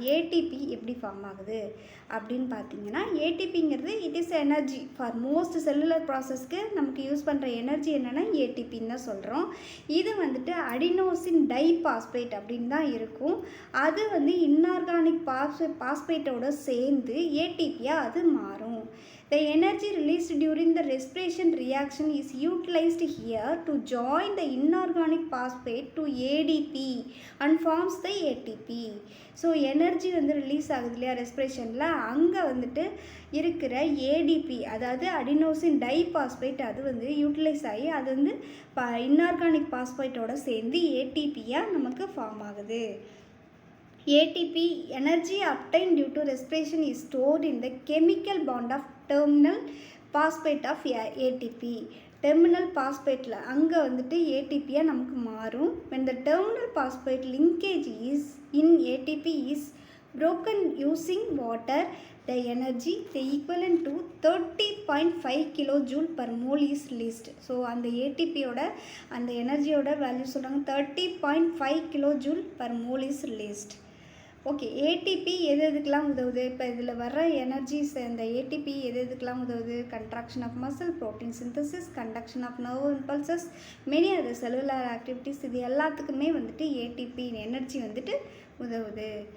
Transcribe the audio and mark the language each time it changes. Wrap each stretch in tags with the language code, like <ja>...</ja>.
<ta>ATP எப்படி form ஆகுது அப்படின்னு பார்த்தீங்கன்னா, ஏடிபிங்கிறது</ta> <en>it is energy for most cellular ப்ராசஸ்க்கு</en> <ta>நமக்கு யூஸ் பண்ணுற எனர்ஜி என்னென்னா ஏடிபின்னு தான் சொல்கிறோம். இது வந்துட்டு அடினோசின் டைபாஸ்பேட் அப்படின்னு தான் இருக்கும். அது வந்து இன்ஆர்கானிக் பாஸ்பேட்டோட சேர்ந்து ஏடிபியாக அது மாறும்.</ta> <en>The energy released during the respiration reaction is utilized here to join the inorganic phosphate to ADP and forms the ATP.</en> <ta>So energy வந்து ரிலீஸ் ஆகுது இல்லையா ரெஸ்பிரேஷனில், அங்கே வந்துட்டு இருக்கிற ஏடிபி அதாவது அடினோசின் டைபாஸ்பேட் அது வந்து யூட்டிலைஸ் ஆகி அது வந்து இன்ஆர்கானிக் பாஸ்பேட்டோட சேர்ந்து ஏடிபியாக நமக்கு ஃபார்ம் ஆகுது.</ta> <en>ATP energy obtained due to respiration is stored in the chemical bond of terminal phosphate of ATP.</en> <ta>Terminal பாஸ்பேட்டில் அங்கே வந்துட்டு ஏடிபியாக நமக்கு மாறும்.</ta> <en>when the terminal phosphate linkage is in ATP is broken using water, the energy the equivalent to 30.5 kilojoule per mole is released.</en> <ta>So அந்த ஏடிபியோட அந்த எனர்ஜியோட value சொல்கிறாங்க</ta> <en>30.5 kilojoule per mole is released.</en> <ta>Okay, ATP எதுக்கெலாம் உதவுது? இப்போ இதில் வர energies இந்த ATP எதுக்கெலாம் உதவுது?</ta> <en>contraction of muscle, protein synthesis, conduction of nerve impulses, many other cellular activities,</en> <ta>இது எல்லாத்துக்குமே வந்துட்டு ஏடிபி எனர்ஜி வந்துட்டு உதவுது.</ta>